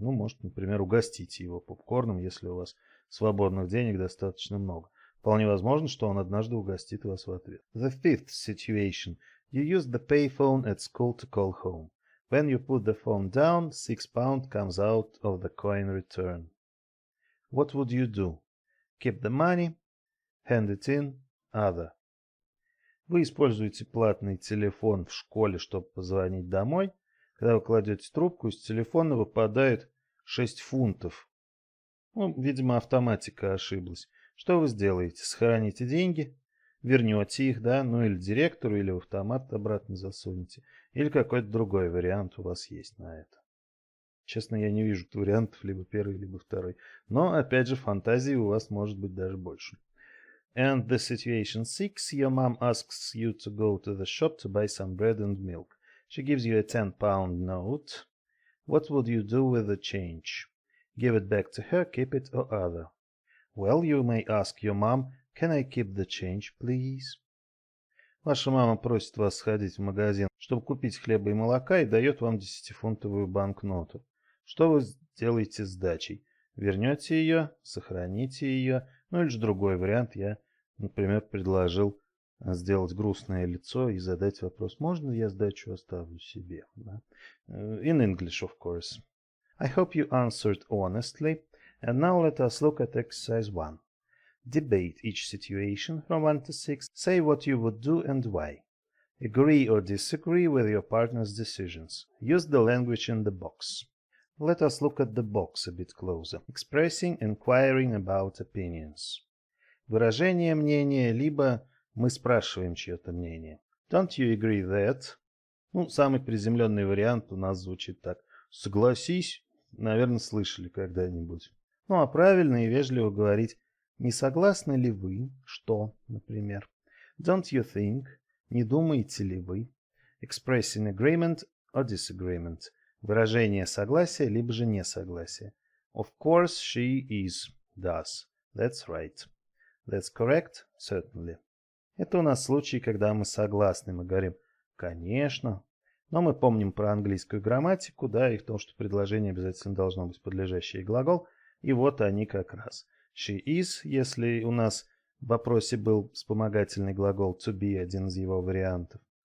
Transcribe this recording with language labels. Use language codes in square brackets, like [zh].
[ru] Может, например, угостите его попкорном, если у вас свободных денег достаточно много. Вполне возможно, что он однажды угостит вас в ответ. [en] The fifth situation. You use the payphone at school to call home. When you put the phone down, £6 comes out of the coin return. What would you do? Keep the money, hand it in, other. [ru] Вы используете платный телефон в школе, чтобы позвонить домой. Когда вы кладете трубку, из телефона выпадает 6 фунтов. Видимо, автоматика ошиблась. Что вы сделаете? Сохраните деньги, вернете их, или директору, или в автомат обратно засунете. Или какой-то другой вариант у вас есть на это. Честно, я не вижу вариантов, либо первый, либо второй. Но, опять же, фантазии у вас может быть даже больше. [en] And the situation 6, your mom asks you to go to the shop to buy some bread and milk. She gives you a £10 note. What would you do with the change? Give it back to her, keep it, or other? Well, you may ask your mom, can I keep the change, please? [ru] Ваша мама просит вас сходить в магазин, чтобы купить хлеба и молока, и дает вам 10-фунтовую банкноту. Что вы сделаете с сдачей? Вернете ее, сохраните ее, или же другой вариант. Я, например, предложил сделать грустное лицо и задать вопрос: можно я сдачу оставлю себе? [en] In English, of course. I hope you answered honestly. And now let us look at exercise 1. Debate each situation from 1 to 6. Say what you would do and why. Agree or disagree with your partner's decisions. Use the language in the box. Let us look at the box a bit closer. Expressing, inquiring about opinions. [ru] Выражение мнения, либо мы спрашиваем чье-то мнение. [en] Don't you agree that? [ru] Самый приземленный вариант у нас звучит так. Согласись, наверное, слышали когда-нибудь. А правильно и вежливо говорить. Не согласны ли вы, что, например? [en] Don't you think? [ru] Не думаете ли вы? [en] Expressing agreement or disagreement. [ru] Выражение согласия, либо же несогласия. [en] Of course she is, does. That's right. That's correct, certainly. [ru] Это у нас случай, когда мы согласны. Мы говорим «конечно». Но мы помним про английскую грамматику, да, и в том, что предложение обязательно должно быть подлежащий глагол. И вот они как раз. [en] She is, [ru] если у нас в вопросе был вспомогательный глагол to be, один из его вариантов.